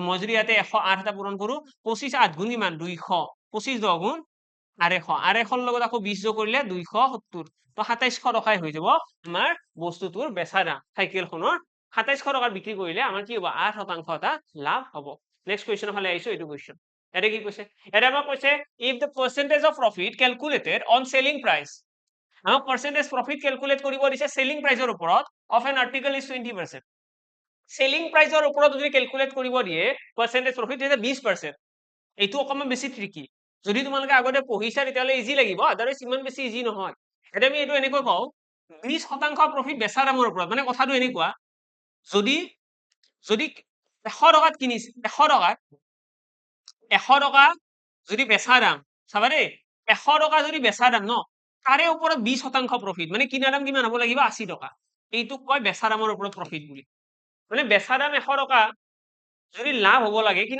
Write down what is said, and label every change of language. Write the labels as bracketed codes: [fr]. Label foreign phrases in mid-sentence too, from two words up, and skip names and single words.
[as] মই যদি ইয়াতে 108 এটা পূৰণ কৰো 25 8 গুণ কিমান 200 25 10 গুণ 250 লগত আকৌ 20 যোগ কৰিলে 270 তো 2700 টকাই হৈ যাব আমাৰ বস্তুটোৰ বেচা দাম চাইকেলখনৰ 2700 টকাত বিক্ৰী কৰিলে আমাৰ কি হ'ব 8% এটা লাভ হ'ব [en] next questionৰ [as] ফালে আহিছো এইটো কুৱেশ্যন এটা কি কৈছে এটা আমাক কৈছে [en] if the percentage of profit calculated on selling price [as] আমাক [en] percentage profit calculate [as] কৰিব দিছে [en] selling priceৰ [as] ওপৰত [en] of an article is 20% selling priceৰ [as] ওপৰত যদি calculate কৰিব দিয়ে [en] percentage profit [as] তেতিয়া 20% এইটো অকমান বেছি ট্ৰিকি যদি তোমালোকে আগতে পঢ়িছা তেতিয়াহলে ইজি লাগিব আদাৰৱাইজ ইমান বেছি ইজি নহয় এতিয়া আমি এইটো এনেকৈ কওঁ 20% প্ৰফিট বেচা দামৰ ওপৰত মানে কথাটো এনেকুৱা যদি যদি 100 টকাত কিনিছে 100 টকা যদি বেচা দাম চাবা দেই 100 টকা যদি বেচা দাম ন তাৰে ওপৰত 20% প্ৰফিট মানে কিনা দাম কিমান হ'ব লাগিব 80 টকা এইটোক কয় বেচা দামৰ ওপৰত প্ৰফিট বুলি মানে বেচা দাম 100 টকা যদি লাভ হ'ব লাগে কিনা